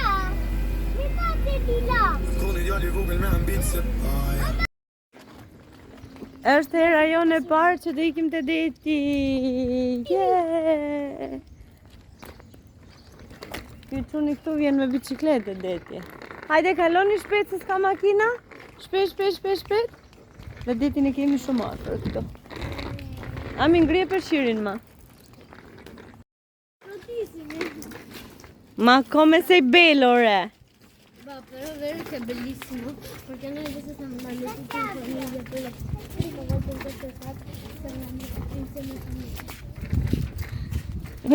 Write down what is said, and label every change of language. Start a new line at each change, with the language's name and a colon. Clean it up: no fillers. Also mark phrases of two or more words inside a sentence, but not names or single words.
Italian: Mi fate di là.
Albanian: Është hera jonë e parë që do ikim te deti.
English: Yeah!
Albanian: Ky çuni këtu vjen me biçikletë deti. Hajde kaloni shpejt se s'ka makina. Shpejt. Dhe detin e kemi shumë afër këtu.
Italian: Ami ngrije përshirin ma. Ma come sei bello re. Va, però è vero che è bellissimo, perché noi adesso stiamo andando tutti in famiglia, poi la prima volta in questa estate stiamo andando tutti insieme in famiglia.